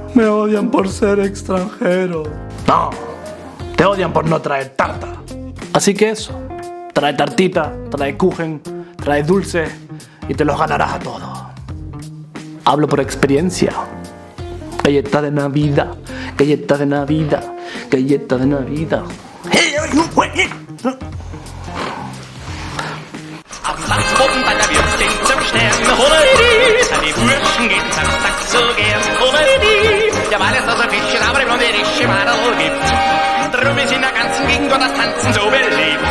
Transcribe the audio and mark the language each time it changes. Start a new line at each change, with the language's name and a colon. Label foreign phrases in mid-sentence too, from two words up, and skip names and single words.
Spanish: Me odian por ser extranjero. No, te odian por no traer tarta. Así que eso, trae tartita, trae kuchen, trae dulce y te los ganarás a todos. Hablo por experiencia. Galleta de Navidad, galleta de Navidad, galleta de Navidad.
German: Am Samstagmorgen bei der Wirtin zum Stern, Holleridi, die Burschen gehen Samstag so gern, Holleridi. Ja, weil es da so Fischchen, aber die blondirische Madel gibt. Drum ist in der ganzen Gegend das Tanzen so beliebt.